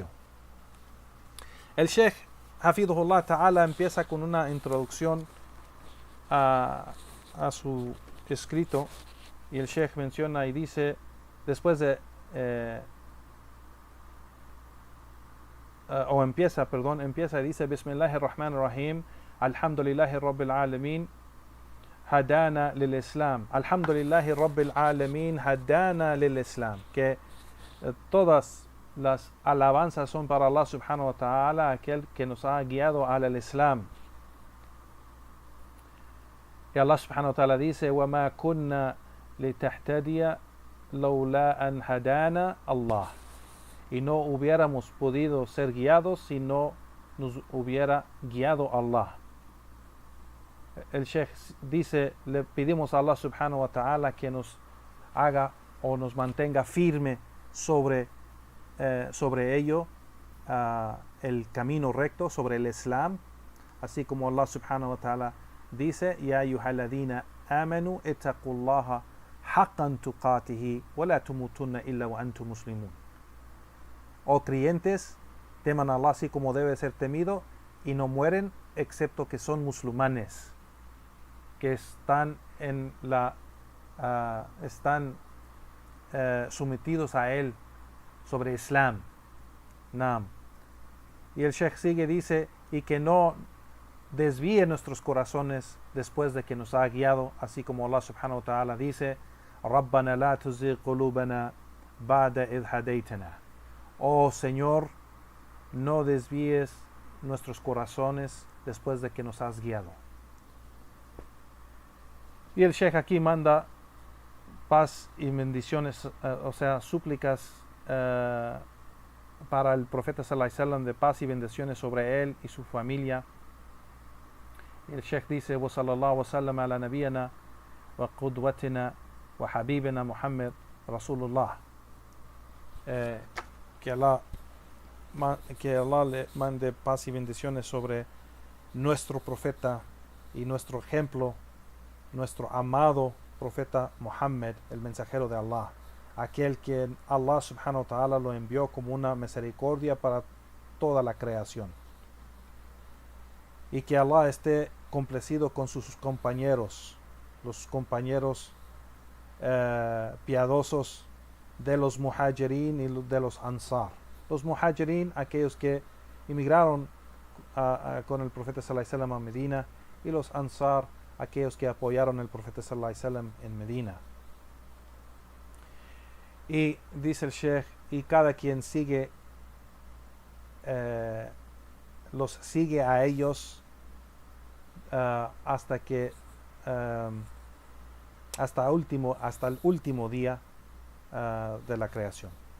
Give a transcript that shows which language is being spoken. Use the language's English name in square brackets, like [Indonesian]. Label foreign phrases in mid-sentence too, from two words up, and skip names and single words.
[Spanish] El Sheikh [Arabic] حفظه الله تعالى [Spanish] empieza con una introducción a su escrito, y el Sheikh menciona y dice, después de empieza y dice: [Arabic] بسم الله الرحمن الرحيم، الحمد لله رب العالمين، هدانا للإسلام، الحمد لله رب العالمين، هدانا للإسلام. [Spanish] Que todas las alabanzas son para Allah [Arabic] سبحانه وتعالى, [Spanish] aquel que nos ha guiado al Islam. Y Allah [Arabic] سبحانه وتعالى [Spanish] dice: [Arabic] وما كنا لنهتدي لولا أن هدانا الله. [Spanish] Y no hubiéramos podido ser guiados si no nos hubiera guiado Allah. El Sheikh dice: le pedimos a Allah [Arabic] سبحانه وتعالى [Spanish] que nos haga o nos mantenga firme sobre ello, el camino recto, sobre el Islam, así como Allah [Arabic] سبحانه وتعالى [Spanish] dice: [Arabic] يا أيها الذين آمنوا اتقوا الله حق تقاته ولا تموتن إلا وأنتم مسلمون. [Spanish] Oh creyentes, teman a Allah así como debe ser temido y no mueren excepto que son musulmanes, que están sometidos a él sobre Islam. Naam. Y el Sheikh sigue, dice: y que no desvíe nuestros corazones después de que nos ha guiado, así como Allah [Arabic] سبحانه وتعالى [Spanish] dice: [Arabic] ربنا لا تزغ قلوبنا بعد إذ هديتنا. [Spanish] Oh Señor, no desvíes nuestros corazones después de que nos has guiado. Y el Sheikh aquí manda paz y bendiciones, o sea, súplicas para el profeta [Arabic] صلى الله عليه وسلم, [Spanish] de paz y bendiciones sobre él y su familia. Y el Sheikh dice: [Arabic] وصلى الله وسلم على نبينا وقدوتنا وحبيبنا محمد رسول الله. [Spanish] Que Allah le mande paz y bendiciones sobre nuestro profeta y nuestro ejemplo, nuestro amado profeta Muhammad, el mensajero de Allah, aquel que Allah [Arabic] سبحانه وتعالى [Spanish] lo envió como una misericordia para toda la creación. Y que Allah esté complacido con sus compañeros, los compañeros piadosos de los muhajirin y de los ansar. Los muhajirin, aquellos que emigraron con el profeta [Arabic] صلى الله عليه وسلم [Spanish] a Medina, y los ansar, aquellos que apoyaron al profeta [Arabic] صلى الله عليه وسلم [Spanish] en Medina. Y dice el Sheikh, y cada quien sigue los sigue a ellos hasta que hasta el último día de la creación.